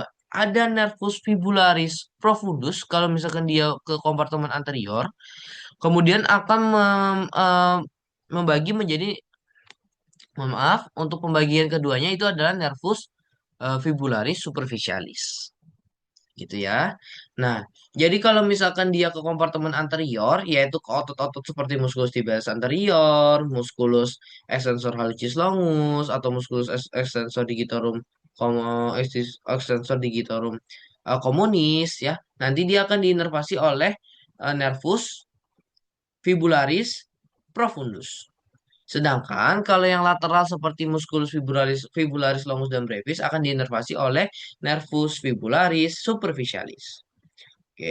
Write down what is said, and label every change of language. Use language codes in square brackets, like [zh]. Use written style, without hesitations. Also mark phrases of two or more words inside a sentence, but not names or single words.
[id] Ada [la] nervus fibularis profundus [id] kalau misalkan dia ke kompartemen anterior, kemudian akan membagi menjadi, mohon maaf, untuk pembagian keduanya itu adalah [la] nervus fibularis superficialis. [id] Gitu ya. Nah, jadi kalau misalkan dia ke kompartemen anterior, yaitu ke otot-otot seperti [la] musculus tibialis anterior, musculus extensor hallucis longus, [id] atau [la] musculus extensor digitorum, extensor digitorum communis, [id] ya, nanti dia akan diinervasi oleh [la] nervus fibularis profundus. [id] Sedangkan kalau yang lateral seperti [la] musculus fibularis longus [id] dan brevis akan diinervasi oleh [la] nervus fibularis superficialis. [id] Oke.